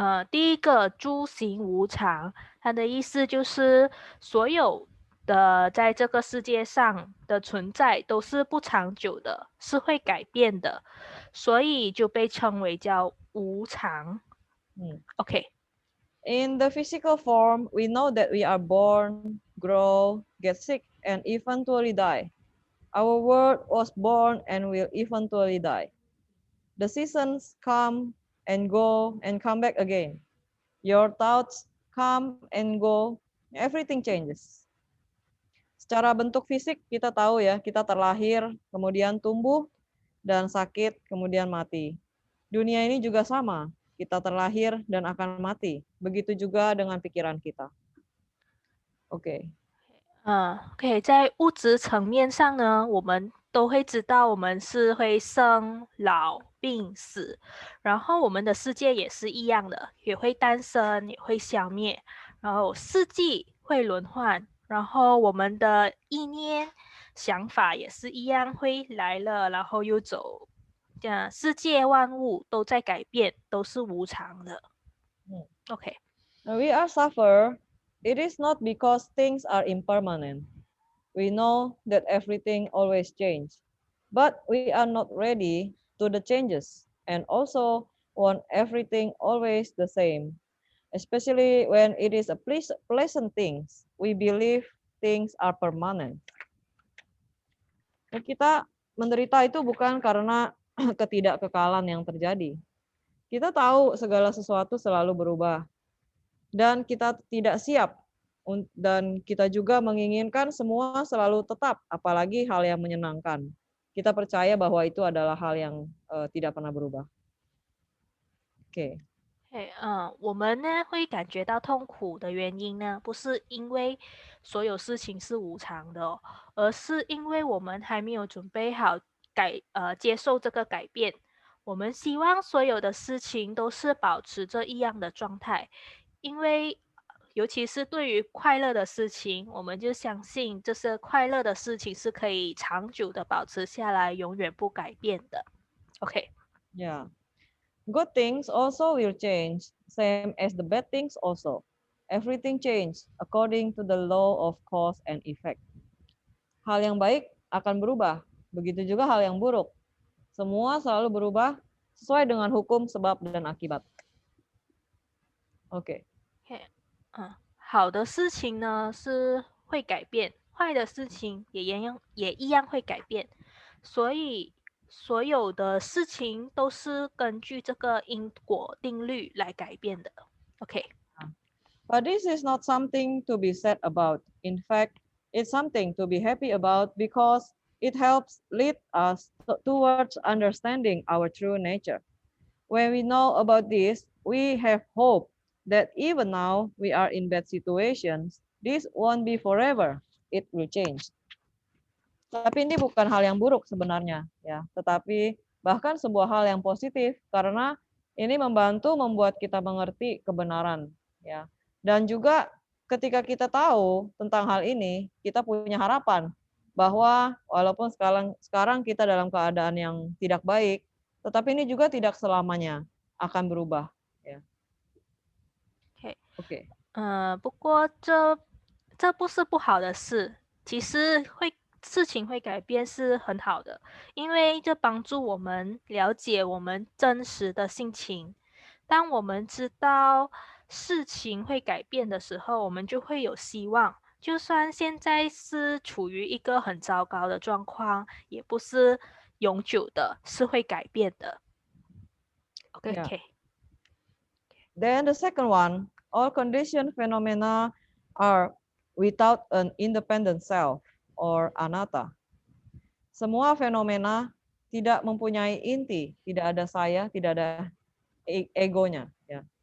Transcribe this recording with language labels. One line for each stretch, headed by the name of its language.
Chinese: 第一个诸行无常，它的意思就是所有的在这个世界上的存在都是不长久的，是会改变的，所以就被称为叫无常。 OK，
English: In the physical form, we know that we are born, grow, get sick, and eventually die. Our world was born and will eventually die. The seasons come and go and come back again. Your thoughts come and go, everything changes.
Indonesian: Secara bentuk fisik kita tahu ya, kita terlahir, kemudian tumbuh, dan sakit, kemudian mati. Dunia ini juga sama, kita terlahir dan akan mati. Begitu juga dengan pikiran kita. Oke.
Chinese: OK，在物质层面上呢，我们都会知道我们是会生老病死，然后我们的世界也是一样的，也会诞生，也会消灭，然后四季会轮换，然后我们的意念、想法也是一样，会来了，然后又走。这样，世界万物都在改变，都是无常的。 OK，
English: We are suffer. It is not because things are impermanent. We know that everything always changes, but we are not ready to the changes and also want everything always the same. Especially when it is a pleasant things, we believe things are permanent.
Indonesian: Kita menderita itu bukan karena ketidakkekalan yang terjadi. Kita tahu segala sesuatu selalu berubah dan kita tidak siap, dan kita juga menginginkan semua selalu tetap, apalagi hal yang menyenangkan. Kita percaya bahwa itu adalah hal yang tidak pernah berubah. Oke.
Chinese: 我们呢会感觉到痛苦的原因呢，不是因为所有事情是无常的哦，而是因为我们还没有准备好接受这个改变。我们希望所有的事情都是保持着一样的状态，因为尤其是对于快乐的事情，我们就相信这些快乐的事情是可以长久的保持下来，永远不改变的。 OK。 Yeah.
English: Good things also will change, same as the bad things also. Everything change according to the law of cause and effect.
Indonesian: Hal yang baik akan berubah, begitu juga hal yang buruk. Semua selalu berubah sesuai dengan hukum sebab dan akibat. Oke.
Chinese: 好的事情呢是会改变，坏的事情也一样会改变，所以所有的事情都是根据这个因果定律来改变的。 OK。
English: But this is not something to be sad about. In fact, it's something to be happy about because it helps lead us towards understanding our true nature. When we know about this, we have hope that even now we are in bad situations, this won't be forever. It will change.
Indonesian: Tapi ini bukan hal yang buruk sebenarnya, ya. Tetapi bahkan sebuah hal yang positif karena ini membuat kita mengerti kebenaran, ya. Dan juga ketika kita tahu tentang hal ini, kita punya harapan bahwa walaupun sekarang kita dalam keadaan yang tidak baik, tetapi ini juga tidak selamanya akan berubah, ya.
Chinese: OK， 不过这不是不好的事，其实事情会改变是很好的，因为这帮助我们了解我们真实的性情。当我们知道事情会改变的时候，我们就会有希望。就算现在是处于一个很糟糕的状况，也不是永久的，是会改变的。 OK， Yeah.
English: Then the second one, all conditioned phenomena are without an independent self or anatta.
Indonesian: Semua fenomena tidak mempunyai inti, tidak ada saya, tidak ada egonya, ya.